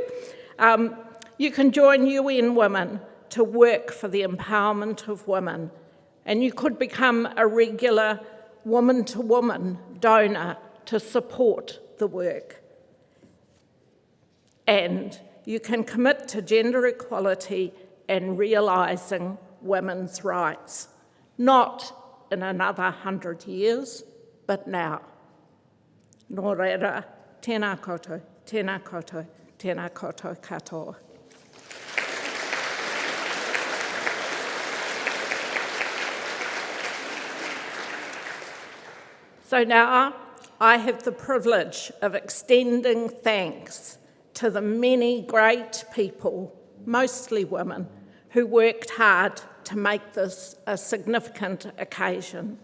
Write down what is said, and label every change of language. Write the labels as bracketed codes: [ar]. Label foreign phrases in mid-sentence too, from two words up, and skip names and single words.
[en] You can join UN Women to work for the empowerment of women, and you could become a regular woman-to-woman donor to support the work. And you can commit to gender equality and realising women's rights, not in another 100 years, but now. [mi] Nō reira, tēnā koutou, tēnā koutou, tēnā koutou katoa. [en] So now I have the privilege of extending thanks to the many great people, mostly women, who worked hard to make this a significant occasion.